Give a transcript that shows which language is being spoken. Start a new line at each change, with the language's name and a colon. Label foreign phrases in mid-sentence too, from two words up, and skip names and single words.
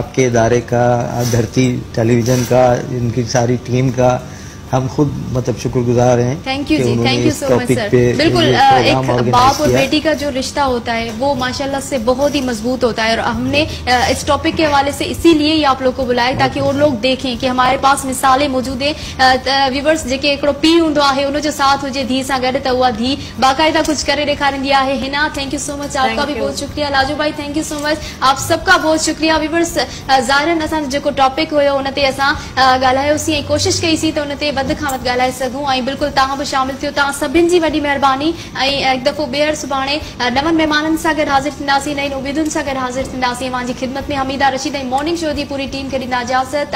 Urdu: آپ کے ادارے کا، دھرتی ٹیلی ویژن کا، ان کی ساری ٹیم کا، ہم خود مطلب شکرگزار ہیں.
English: thank you
Urdu: कि जी, उन्होंने
English: thank you
Urdu: इस
English: so much
Urdu: टॉपिक सर। पे बिल्कुल یہ پروگرام एक ऑर्गेनाइज باپ اور किया। بیٹی کا جو رشتہ ہوتا ہے وہ ماشاءاللہ سے بہت ہی مضبوط ہوتا ہے، اور ہم نے اس ٹاپک کے حوالے سے اسی لیے ہی آپ لوگ کو بلایا تاکہ وہ لوگ دیکھیں کہ ہمارے پاس مثالیں موجود ہیں.
Sindhi: व्यूवर्स जेके हिकिड़ो पीउ हूंदो आहे उन जो साथ हुजे धी सां गॾु त उहा धी बाक़ाइदा कुछ करे ॾेखारींदी आहे।
English: Hina thank you so much,
Urdu: آپ کا بھی بہت شکریہ. لاجو بھائی
English: thank you so much,
Urdu: آپ سب کا بہت شکریہ.
Sindhi: व्यूवर्स ज़ाहिरन असां जेको टॉपिक हुयो उन ते असां ॻाल्हायोसीं ऐं कोशिशि कईसीं त उन ते वधि खां वधि ॻाल्हाए सघूं, ऐं बिल्कुलु तव्हां बि शामिल थियो। तव्हां सभिनि जी वॾी महिरबानी। ऐं हिकु दफ़ो ॿीहर सुभाणे नवनि महिमाननि सां गॾु हाज़िर थींदासीं, नईं उमेदुनि सां गॾु हाज़िर थींदासीं। मुंहिंजी ख़िदमत में हमीदा रशीद ऐं मॉर्निंग शो जी पूरी टीम खे ॾींदा इजाज़त।